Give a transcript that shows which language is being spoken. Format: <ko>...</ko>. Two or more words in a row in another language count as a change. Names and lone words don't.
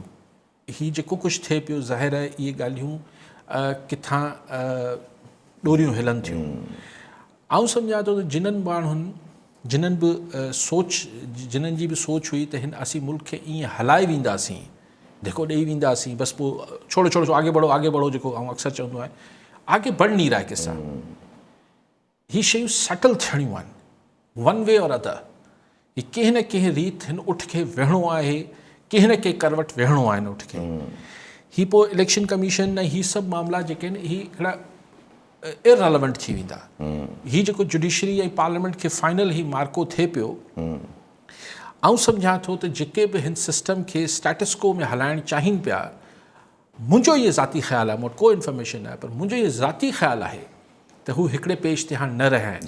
<sd>हीउ जेको कुझु थिए पियो, ज़ाहिर आहे इहे ॻाल्हियूं किथां ॾोरियूं हिलनि थियूं। आउं सम्झां थो त जिन्हनि माण्हुनि जिन्हनि बि जिन्हनि जी बि सोच हुई त हिन असीं मुल्क खे ईअं हलाए वेंदासीं, धिको ॾेई वेंदासीं, बसि पोइ</sd> <ur>چھوڑو آگے بڑھو</ur> <sd>जेको आउं अक्सर चवंदो आहियां,</sd> <ur>آگے بڑھ نہیں رہا ہے قصہ.</ur> <sd>हीअ शयूं सेटल थियणियूं आहिनि,</sd> <en>one way or other.</en> <sd>हीअ कंहिं न कंहिं रीति हिन उठ खे वेहणो आहे, कंहिं न कंहिं करवट वेहणो आहे हिन उठ खे। हीअ पोइ इलेक्शन कमीशन ऐं हीअ सभु मामला जेके आहिनि हीअ हिकिड़ा इररेलेवेंट थी वेंदा। हीअ जेको जुडिशरी ऐं पार्लियामेंट खे फाइनल ही मार्को थिए पियो, आउं सम्झां थो त जेके बि हिन सिस्टम खे</sd> <en>status quo</en> <sd>में हलाइणु चाहिनि पिया, मुंहिंजो इहो ज़ाती ख़्यालु आहे, मूं वटि को इन्फॉर्मेशन आहे, पर मुंहिंजो इहो ज़ाती ख़्यालु आहे त हू हिकिड़े पेज ते हाणे न रहिया आहिनि।</sd>